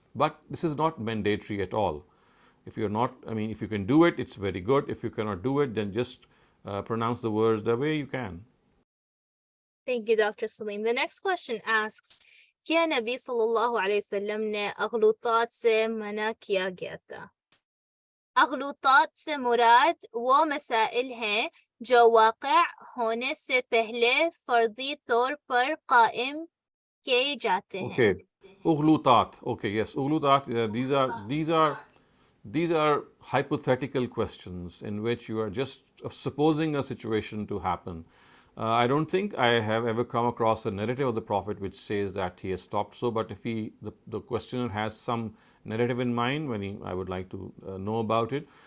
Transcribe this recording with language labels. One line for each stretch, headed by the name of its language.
English: But this is not mandatory at all. If you can do it, it's very good. If you cannot do it, then just pronounce the words the way you can. Thank you, Dr. Saleem. The next question asks,
Hindi: क्या नबी सल्लल्लाहु अलैहि वसल्लम ने अगलुतात से मना किया गया था? अगलुतात से मुराद वो मसाइल हैं जो वाक़या होने से पहले फर्दी तौर पर कायम किए जाते हैं.
English: Okay. Ughlutat. Okay, yes. Ughlutat, these are hypothetical questions in which you are just supposing a situation to happen. I don't think I have ever come across a narrative of the Prophet which says that he has stopped so, but if the questioner has some narrative in mind, I would like to know about it.